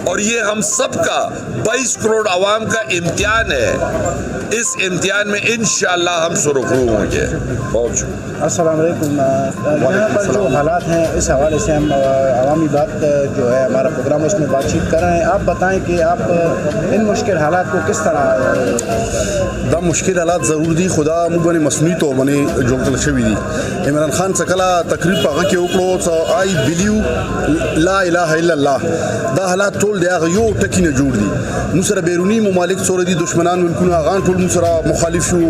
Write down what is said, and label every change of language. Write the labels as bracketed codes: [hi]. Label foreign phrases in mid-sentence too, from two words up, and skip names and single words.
[ur] اور یہ ہم سب کا 22 کروڑ عوام کا امتحان ہے. اس امتحان میں انشاءاللہ ہم سرخرو ہوں گے. بہت شکریہ. [ar] السلام علیکم. [ur] یہاں پر جو حالات ہیں اس حوالے سے ہم عوامی بات جو ہے ہمارا پروگرام اس میں بات چیت کر رہے ہیں. آپ بتائیں کہ آپ ان مشکل حالات کو کس طرح [ps] دا مشکل حالات ضرور دی خدا موږ باندې مصنوعي طور باندې جوړتل شوي دي. عمران خان څکلا تقریر په هغه کې وکړو [en] I believe [ar] لا اله الا الله. [ps] دا حالات ټول دی هغه یو ټکی نه جوړ دي. موږ سره بیرونی ممالک سره دي دشمنان ملکونه هغه ټول موږ سره مخالف شو.